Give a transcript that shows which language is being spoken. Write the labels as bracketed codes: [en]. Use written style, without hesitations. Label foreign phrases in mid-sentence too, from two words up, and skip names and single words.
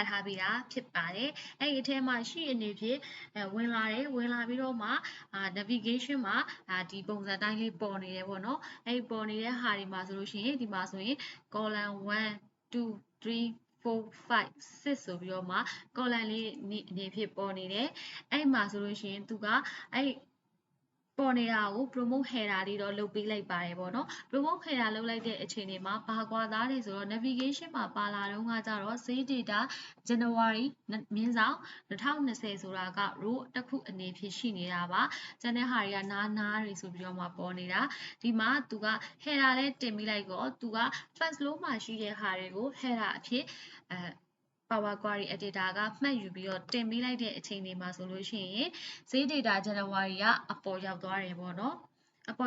[my] ထားပြီးတာဖြစ်ပါတယ်အဲ့ဒီအထဲမှာရှိအနေဖြင့်ဝင်လာပြီးတော့မှ navigation မှာဒီပုံစံတိုင်းလေးပေါ် နေတယ်ပေါ့နော်အဲ့ဒီပေါ်နေတဲ့ဟာတွေမှာဆိုလို့ရှိရင်ဒီမှာဆိုရင် column 1 2 3 4 5 6ဆိုပြီးတော့မှ column လေးအနေဖြင့်ပေါ်နေတယ်အဲ့မှာဆိုလို့ရှိရင်သူကအဲ့ပေါ်နေတာကို [en] promote header [my] လေးတော့လုပ်ပေးလိုက်ပါတယ်ပေါ့နော် [en] promote header [my] လုပ်လိုက်တဲ့အချိန်တွေမှာဘာကွာသားလဲဆိုတော့ navigation မှာပါလာတော့ကကြတော့ [en] save data January [my] 2020ဆိုတာက row တစ်ခုအနေဖြင့်ရှိနေတာပါကျန်တဲ့ဟာတွေကနားတွေဆိုပြီးတော့မှပေါ်နေတာဒီမှာသူက header လဲတင်ပေးလိုက်တော့သူက [en] first row [my] မှာရှိတဲ့ဟာတွေကို header အဖြစ် Power Query Editor ကမှတ်ယူပြီးတော့တင်ပေးလိုက်တဲ့အချိန်တွေမှာဆိုလို့ရှိရင် [en] Save Data January [my] ကအပေါ်ရောက်သွားတယ်ပေါ့နော်အပေါ်